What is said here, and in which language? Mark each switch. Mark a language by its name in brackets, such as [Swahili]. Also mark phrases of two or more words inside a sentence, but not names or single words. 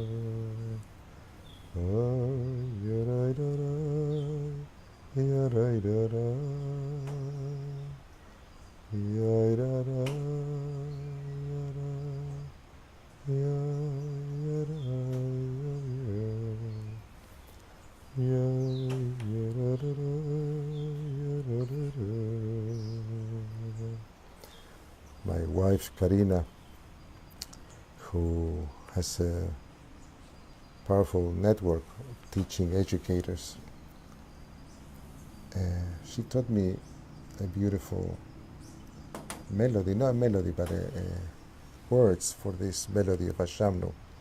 [English] ya ra ra ra ya ra ra ra ya ra ra ya ra ya ya ra ya ya ya ra ra ra ya ra ra ra. My wife Karina, who has a powerful network of teaching educators, she taught me a beautiful melody, not a melody, but words for this melody of Ashamnu.